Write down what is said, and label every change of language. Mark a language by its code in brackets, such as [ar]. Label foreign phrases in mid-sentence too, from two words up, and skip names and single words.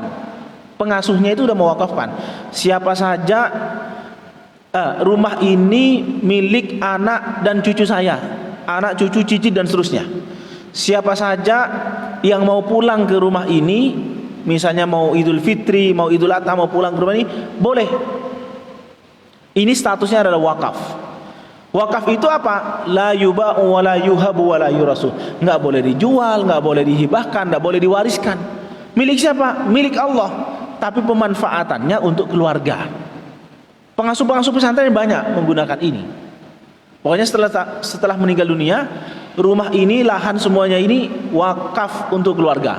[id] Pengasuhnya itu sudah mewakafkan. Siapa saja rumah ini milik anak dan cucu saya, anak, cucu, cicit dan seterusnya. Siapa saja yang mau pulang ke rumah ini, misalnya mau Idul Fitri, mau Idul Adha, mau pulang ke rumah ini, boleh. Ini statusnya adalah wakaf. Wakaf itu apa? [ar] لا يباع ولا يوهب ولا يورث. [id] Enggak boleh dijual, enggak boleh dihibahkan, enggak boleh diwariskan. Milik siapa? Milik Allah. Tapi pemanfaatannya untuk keluarga. Pengasuh-pengasuh pesantren banyak menggunakan ini. Pokoknya setelah meninggal dunia, rumah ini, lahan semuanya ini wakaf untuk keluarga.